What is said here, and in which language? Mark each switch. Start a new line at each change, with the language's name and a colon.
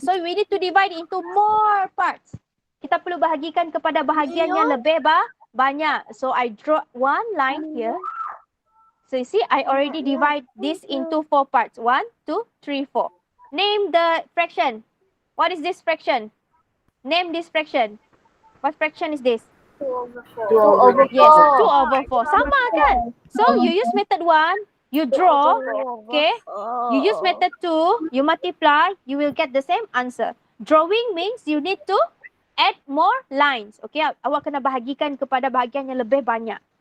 English: So, we need to divide into more parts.
Malay: Kita perlu bahagikan kepada bahagian yang lebih banyak.
English: So, I draw one line here. So, you see, I already divide this into 4 parts. 1, 2, 3, 4. Name the fraction. What is this fraction? Name this fraction. What fraction is this? 2/4. Yes, 2/4.
Malay: Sama kan?
English: So, you use method 1, you draw, okay? You use method 2, you multiply, you will get the same answer. Drawing means you need to add more lines.
Malay: Okay, awak kena bahagikan kepada bahagian yang lebih banyak.